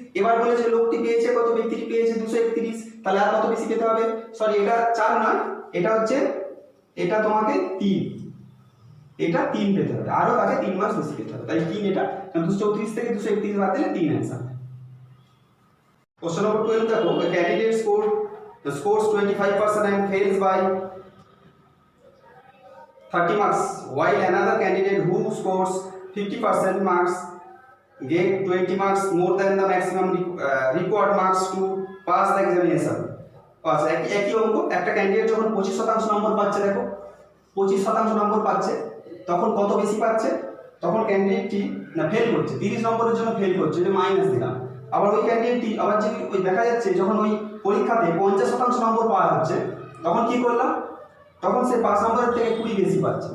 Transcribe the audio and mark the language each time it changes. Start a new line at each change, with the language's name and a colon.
Bangla: এবার বলেছে লোকটি পেয়েছে কত, ব্যক্তিটি পেয়েছে 231, তাহলে আর কত বেশি পেতে হবে, সরি এটা 4 নয়, এটা হচ্ছে, এটা তোমাকে 3, এটা 3 পেতে হবে, আরো তাকে 3 মার্কস বেশি পেতে হবে, তাই 3 এটা, কারণ 234 থেকে 231 বাদ দিলে 3 आंसर।
English: Question number 12
Bangla: দেখো,
English: a candidate scores 25% and fails by 30 marks, while another candidate who scores 50% marks get 20 marks more than the maximum required marks to pass the examination.
Bangla: আচ্ছা, একই অঙ্ক, একটা ক্যান্ডিডেট যখন 25% নম্বর পাচ্ছে, দেখো 25% নম্বর পাচ্ছে, তখন কত বেশি পাচ্ছে, তখন ক্যান্ডিডেটটি না ফেল করছে, 30 নম্বরের জন্য ফেল করছে, যে মাইনাস দিলাম। আবার ওই ক্যান্ডিডেটটি আবার যে ওই দেখা যাচ্ছে যখন ওই পরীক্ষাতে 50% নম্বর পাওয়া হচ্ছে, তখন কি করলাম, তখন সে 5 নম্বরের থেকে 20 বেশি পাচ্ছে।